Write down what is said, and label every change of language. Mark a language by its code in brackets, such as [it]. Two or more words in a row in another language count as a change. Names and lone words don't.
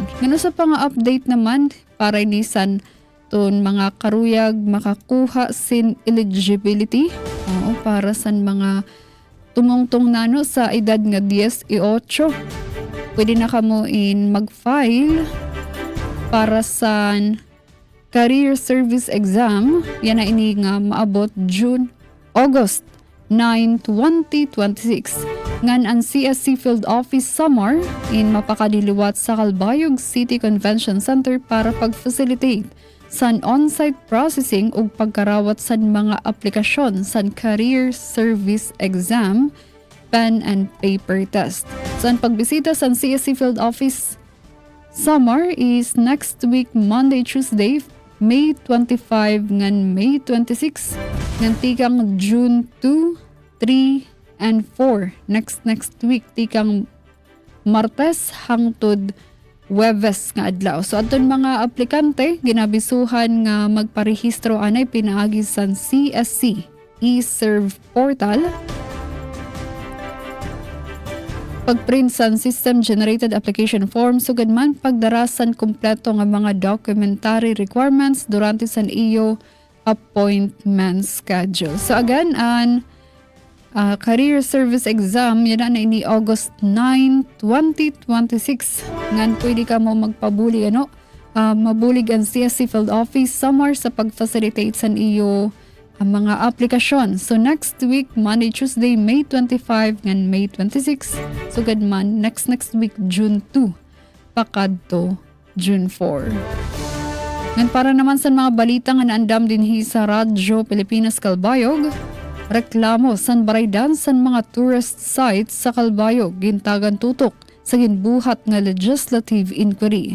[war] Ngano sa pang update naman para inisan ton mga karuyag makakuha sin eligibility para sa mga tumungtong nano sa edad nga 18, pwede na kamo mag-file para sa [en] career service exam. [war] Yan na ini nga maabot August 9, 2026. Ngan ang CSC Field Office Samar in mapakadiliwat sa Calbayog City Convention Center para pag-facilitate san [en] on-site processing [war] ug pagkarawat san mga aplikasyon san [en] career service exam, pen and paper test. [war] San pagbisita san [en] CSC Field Office Samar is next week Monday, Tuesday, [war] May 25 ngan May 26 ngan tikang June 2, [en] 3 and 4 next week [war] tikang Martes hangtod Webes nga adlaw. So adton mga aplikante ginabisuhan nga magparehistro anay pinaagi sa CSC eServe portal. Pagprint sa [en] system generated application form [war] sugad man pagdarasan kumpleto nga mga [en] documentary requirements [war] durante sa iyo [en] appointment schedule. So again, career service exam [war] yan na ini August 9, 2026. Ngan pwede ka mo magpabulig mabulig ang CSC Field Office Samar sa pag-facilitate sa iyo ang mga aplikasyon. [en] So next week Monday, Tuesday, [war] May 25 ngan May 26. Sugad man [en] next week [war] June 2 pakadto June 4. Ngan para naman sa mga balita nga naandam dinhi sa Radyo Pilipinas Calbayog, reklamo san baraydan san mga [en] tourist sites [war] sa Calbayog gintagan tutok sa ginbuhat nga [en] legislative inquiry.